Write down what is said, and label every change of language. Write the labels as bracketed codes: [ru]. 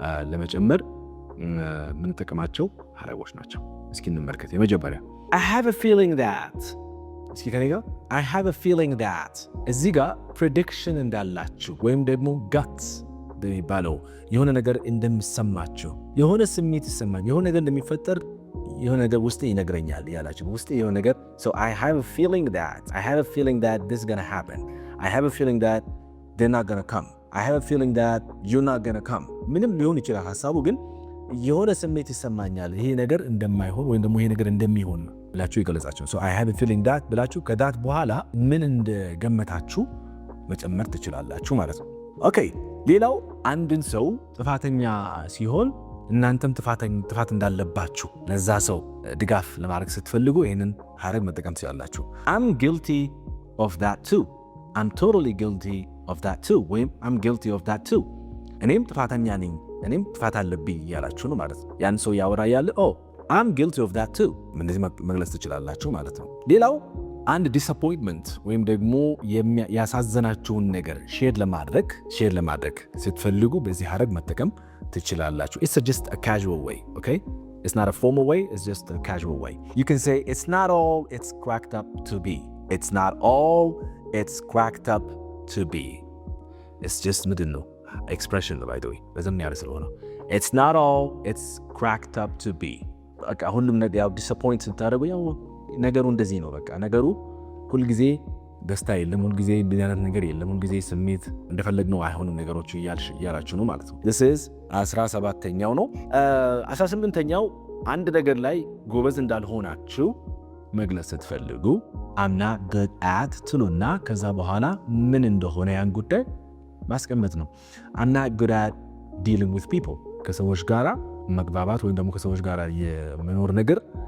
[am] ለመጨመር የምንጠቀማቸው ሐረጎች ናቸው። እስኪ እንመልከት። የመጀመሪያ [en] I have a feeling that [am] እስኪ ከኔ ጋር I have a feeling that እዚህ ጋር prediction እንዳላችሁ ወይም ደግሞ guts የሚባለው የሆነ ነገር እንደሚሰማችሁ የሆነ ስሜት ይሰማኝ የሆነ ነገር እንደሚፈጠር የሆነ ነገር ውስጤ ይነግረኛል ያላችሁ ውስጤ የሆነ ነገር [en] so I have a feeling that this is going to happen. I have a feeling that they're not going to come. I have a feeling that you're not going to come. [am] ምንም ሊሆን ይችላል ሐሳቡ ግን የሆነ ስሜት ይሰማኛል ይሄ ነገር እንደማይሆን ወይም ደግሞ ይሄ ነገር እንደሚሆን ብላችሁ ይገለጻችሁ። [en] so I have a feeling that [am] ብላችሁ ከዳት በኋላ ምን እንደገመታችሁ መጨመር ትችላላችሁ ማለት ነው። ኦኬ ሌላው አንድን ሰው ጥፋተኛ ሲሆን እናንተም ጥፋት እንዳለባችሁ ለዛ ሰው ድጋፍ ለማድረግ ስትፈልጉ ይሄንን ሐረግ መጠቀም ትችላላችሁ። [en] I'm guilty of that too. I'm totally guilty of that too. ወይም I'm guilty of that too. [am] እኔም ጥፋተኛ ነኝ እኔም ጥፋት አለብኝ ያላችሁ ነው ማለት ነው። ያን ሰው ያወራ ያለ [en] I'm guilty of that too [am] እንደዚህ መግለጽ ትችላላችሁ ማለት ነው። ሌላው አንድ ዲስአፖይንትመንት ወይም ደግሞ ያሳዘናችሁን ነገር ሼር ለማድረግ ስትፈልጉ በዚህ ሐረግ መጠቀም ትችላላችሁ። [en] It's just a casual way, okay? It's not a formal way, it's just a casual way. You can say it's not all it's cracked up to be. It's not all it's cracked up to be. It's just [am] ምንድነው [en] expression by the way. [am] በዘም ያለ ስለሆነ [en] it's not all it's cracked up to be. [am] በቃ ሁሉም ነገር ያው ዲስአፖይንት ስታደርጉ ያው ነገሩ እንደዚህ ነው። በቃ ነገሩ ሁልጊዜ ደስታ የለም፣ ሁልጊዜ አይነት ነገር የለም፣ ሁልጊዜ ስሜት እንደፈለግነው አይሆንም ነገሮቹ እያላችሁ ነው ማለት ነው። [en] this is [am] 17ኛው ነው። 18ኛው አንድ ነገር ላይ ጎበዝ እንዳልሆናችሁ መግለጽ ስትፈልጉ [en] I'm not good at [am] ትሉና ከዛ በኋላ ምን እንደሆነ ያን ጉዳይ ማስቀመጥ ነው። [en] I'm not good at dealing with people [am] ከሰዎች ጋራ መግባባት ወይም ደግሞ ከሰዎች ጋራ የመኖር ነገር